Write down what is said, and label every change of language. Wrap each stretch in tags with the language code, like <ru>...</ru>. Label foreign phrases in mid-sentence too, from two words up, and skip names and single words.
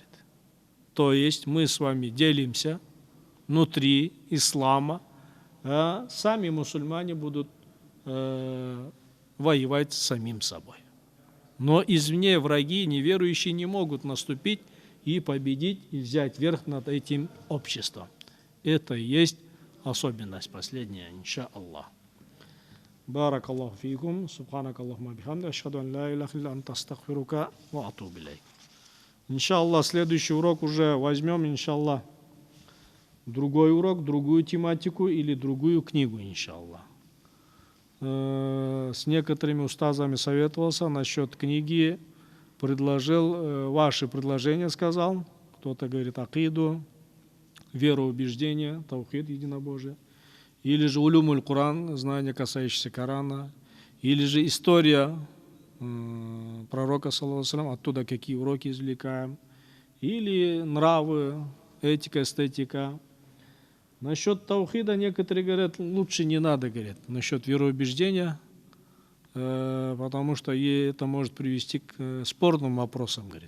<ru>То есть мы с вами делимся внутри ислама, сами мусульмане будут воевать с самим собой. Но извне враги, неверующие, не могут наступить и победить, и взять верх над этим обществом. Это и есть особенность последняя, иншаллах.</ru> <ar>بارك الله فيكم سبحانك اللهم وبحمدك أشهد أن لا إله إلا أنت أستغفرك وأتوب إليك.</ar> <ru>Иншаллах, следующий урок уже возьмем, иншаллах, другой урок, другую тематику или другую книгу, иншаллах. С некоторыми устазами советовался насчет книги, предложил, ваши предложения сказал. Кто-то говорит акиду, вероубеждение, таухид, единобожие. Или же</ru> <ar>علوم القرآن,</ar> <ru>знания, касающиеся Корана. Или же история пророка,</ru> <ar>صلى الله عليه وسلم,</ar> <ru>оттуда какие уроки извлекаем. Или нравы, этика, эстетика. Насчет таухида некоторые говорят, лучше не надо, говорят, насчет вероубеждения, потому что это может привести к спорным вопросам, говорит.</ru>